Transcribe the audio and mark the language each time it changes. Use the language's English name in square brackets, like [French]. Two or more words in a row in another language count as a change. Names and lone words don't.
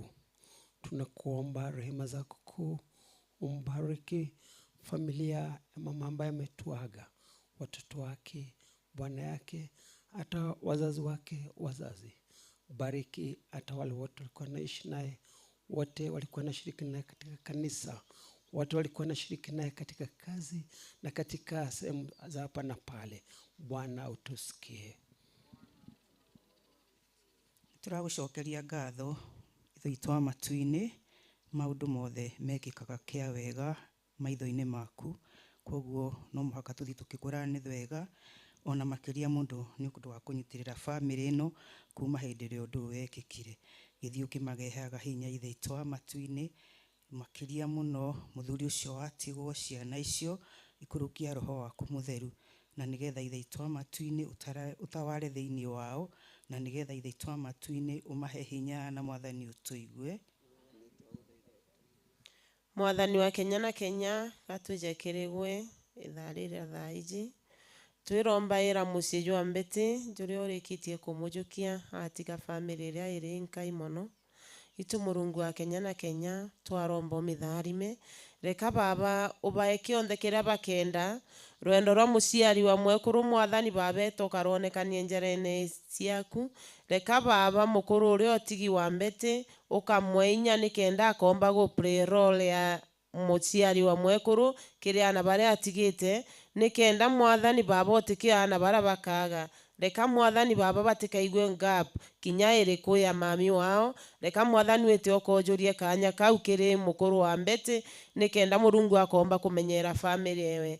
[Swahili] Tunakuomba rehema zako kuu, umbariki familia ya mama ambaye ametuaga, watoto wake, bwana yake, hata wazazi wake wazazi. Bariki hata wale wote walikuwa naishi naye, wote walikuwa nashiriki naye katika kanisa, watu walikuwa nashiriki naye katika kazi na katika sehemu za hapa na pale. Bwana utusikie. [Kikuyu] Turagucokeria ngatho ithuitwa matu-ini maundu mothe mekikaga kia wega maitho-ini maku, koguo no muhaka tuthi tukikũra wega ona makiria mundu ni undu wa kunyitirira family ino kuma hindi ria undu wekikire. Githii ukimagehaga hinya ithuitwa matu-ini makiria muno muthuri ucio watigwo, ciana icio ikurukia roho waku mutheru, na nigetha ithuitwa matu-ini utaware thiini wao, na nigetha ithuitwa matu-ini umahe hinya na Mwathani utuigue. [Meru] Mwathani wa Kenya na Kenya gatwijekerigwe itharira thaiji twirombaira mucii jwa Betty juria urikitie kumujukia atiga family ria iri nkai mono. Itu Murungu wa Kenya na Kenya twaromba umitharime, reka Baba ubae kionthe kiria bakenda, rwendo rwa muciari wa mwekuru Mwathani Baba etokaronekanie njerene ciaku. Reka Baba mukuru uria otigi wa Betty ukamwe inya nikenda akomba [English] go play role [Meru] ya muciari wa mwekuru kiria ana baria atigite, nikenda Mwathani Baba otikia ana baria bakaga. Reka Mwathani Baba batikaigwe ngap kinya iriku ya mami wao. Reka Mwathani wete okonjurie kanya kau kiri mukuru wa Betty nikenda Murungu akomba kumenyera family ewe.